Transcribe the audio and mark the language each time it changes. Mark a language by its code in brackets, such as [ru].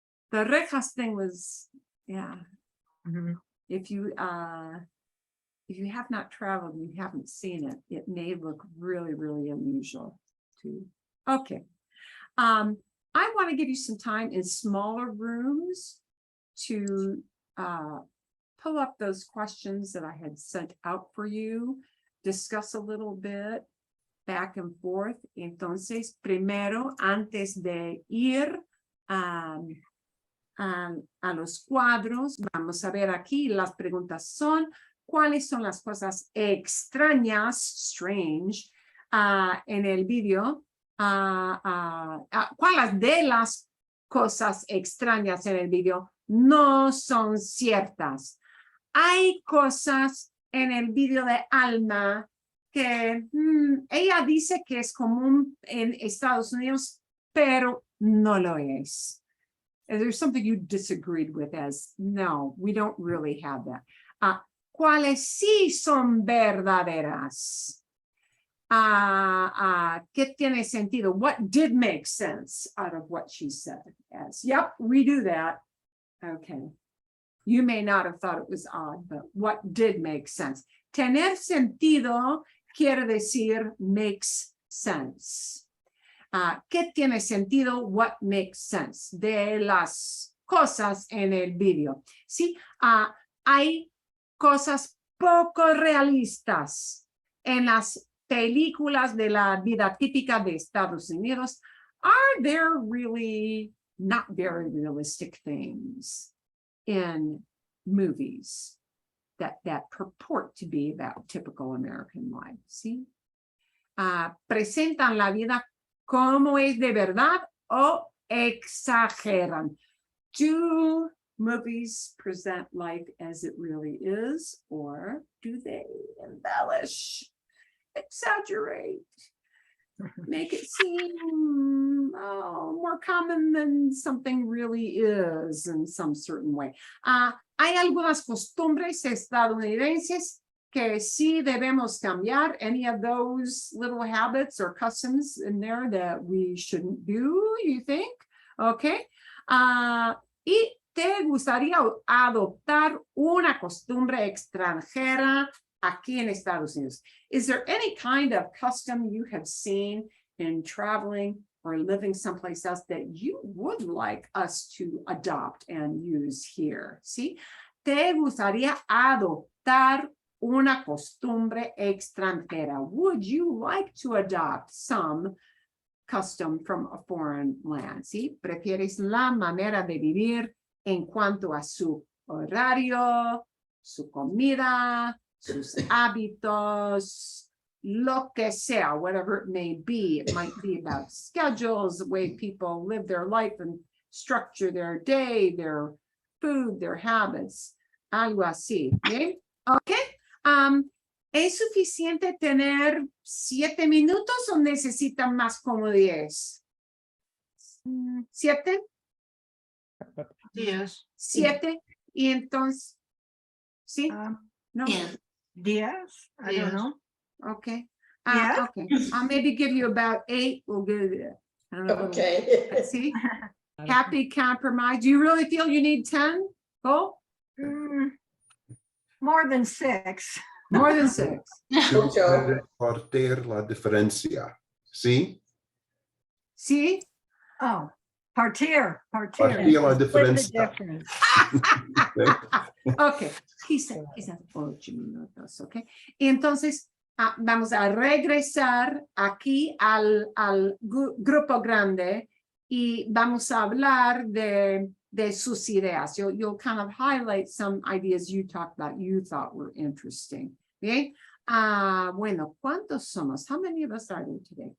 [en] The rejas thing was, yeah. If you have not traveled, you haven't seen it, it may look really, really unusual too. Okay. I want to give you some time in smaller rooms to pull up those questions that I had sent out for you, discuss a little bit back and forth. [es] Entonces, primero, antes de ir a los cuadros, vamos a ver aquí, las preguntas son, ¿cuáles son las cosas extrañas, [en] strange, [es] en el vídeo? ¿Cuáles de las cosas extrañas en el vídeo no son ciertas? Hay cosas en el vídeo de Alma que ella dice que es común en Estados Unidos, pero no lo es. [en] There's something you disagreed with as, no, we don't really have that. [es] ¿Cuáles sí son verdaderas? ¿Qué tiene sentido? [en] What did make sense out of what she said? As, yep, we do that. Okay. You may not have thought it was odd, but what did make sense? [es] Tener sentido quiere decir [en] makes sense. [es] ¿Qué tiene sentido? [en] What makes sense? [es] De las cosas en el video. Sí, hay cosas poco realistas en las películas de la vida típica de Estados Unidos. [en] Are there really not very realistic things in movies that purport to be about typical American life? [es] ¿Sí? Presentan la vida como es de verdad o exageran. [en] Do movies present life as it really is, or do they embellish, exaggerate, make it seem more common than something really is in some certain way? [es] Hay algunas costumbres estadounidenses que sí debemos cambiar. [en] Any of those little habits or customs in there that we shouldn't do, you think? Okay. [es] Y te gustaría adoptar una costumbre extranjera aquí en Estados Unidos. [en] Is there any kind of custom you have seen in traveling or living someplace else that you would like us to adopt and use here? [es] ¿Sí? Te gustaría adoptar una costumbre extranjera. [en] Would you like to adopt some custom from a foreign land? [es] ¿Sí? ¿Prefieres la manera de vivir en cuanto a su horario, su comida, sus hábitos, lo que sea, [en] whatever it may be? It might be about schedules, the way people live their life and structure their day, their food, their habits, [es] algo así. [en] ¿Okay? Okay. [es] ¿Es suficiente tener 7 minutos o necesitan más como 10? ¿7? [en] Yes. [es] 7. Y entonces, ¿sí? No. [en] Yeah. Yes, I don't know. Okay. Yes. Okay. I'll maybe give you about 8. We'll give you. I don't know. Okay. See? Happy compromise. Do you really feel you need 10? Cole? More than 6. More than 6. [es] Ocho. Repartir la diferencia. ¿Sí? [en] See? [es] Oh, partir. Partir la [en] Split the [es] diferencia. [en] difference. [es] Okay. Quizás 8 minutos. Okay. Y entonces vamos a regresar aquí al grupo grande y vamos a hablar de sus ideas. [en] You'll kind of highlight some ideas you talked about, you thought were interesting. Okay. [es] Bueno, ¿cuántos somos? [en] How many of us are there today?